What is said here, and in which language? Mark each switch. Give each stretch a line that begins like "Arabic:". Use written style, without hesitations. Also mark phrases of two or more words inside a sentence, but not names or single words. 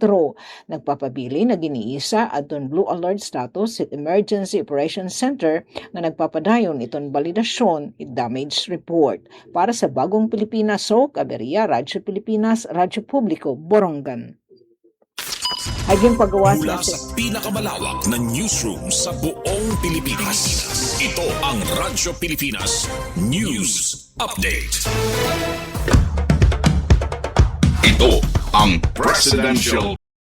Waray: Nagpapabili na giniisa adton
English: blue alert status
Waray: at Emergency Operations Center nga nagpapadayon iton balidasyon at
English: damage report.
Filipino: Para sa Bagong Pilipinas, Kaberia, Radyo Pilipinas, Radyo Publiko, Borongan.
Waray: Haging pagawas
Filipino: Mula sa pinakamalawak na newsroom sa buong Pilipinas, ito ang Radyo Pilipinas News Update. Ito ang Presidential